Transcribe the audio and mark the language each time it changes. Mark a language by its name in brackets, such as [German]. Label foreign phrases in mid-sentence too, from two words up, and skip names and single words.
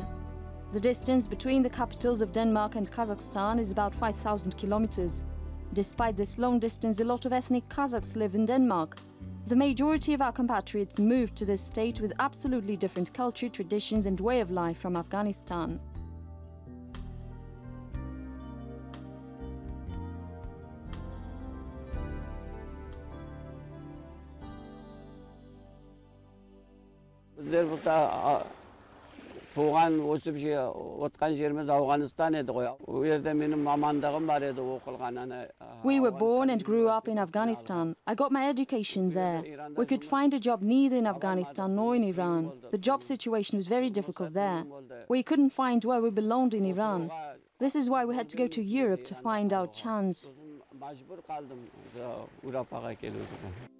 [English] The distance between the capitals of Denmark and Kazakhstan is about 5,000 kilometers. Despite this long distance, a lot of ethnic Kazakhs live in Denmark. The majority of our compatriots moved to this state with absolutely different culture, traditions and way of life from Afghanistan. [Kazakh] Туған өсіп отқан жеріміз Ауғанстан еді ғой. Ол жерде менің мамандығым бар еді оқылғанына. [English] We were born and grew up in Afghanistan. I got my education there. We could find a job neither in Afghanistan nor in Iran. The job situation was very difficult there. We couldn't find where we belonged in Iran. This is why we had to go to Europe to find our chance. [Uzbek] Majbur qaldım Avropaga kelishga.